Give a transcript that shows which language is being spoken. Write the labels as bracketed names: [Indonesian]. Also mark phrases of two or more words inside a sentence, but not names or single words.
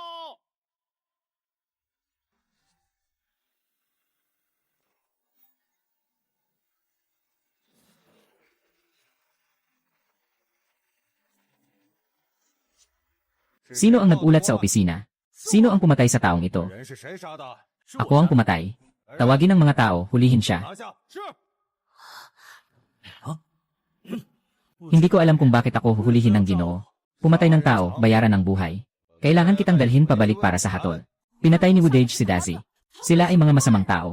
[Filipino] Sino ang nagulat sa opisina? Sino ang pumatay sa taong ito? [Chinese] 人是谁杀的？ [Filipino] Ako ang pumatay. Tawagin ng mga tao, hulihin siya. [Chinese] 拿下。是。 [Filipino] Hindi ko alam kung bakit ako huhulihin ng Ginoo. Pumatay ng tao, bayaran ng buhay. Kailangan kitang dalhin pabalik para sa hatol. Pinatay ni Wudage si Dazi. Sila ay mga masamang tao.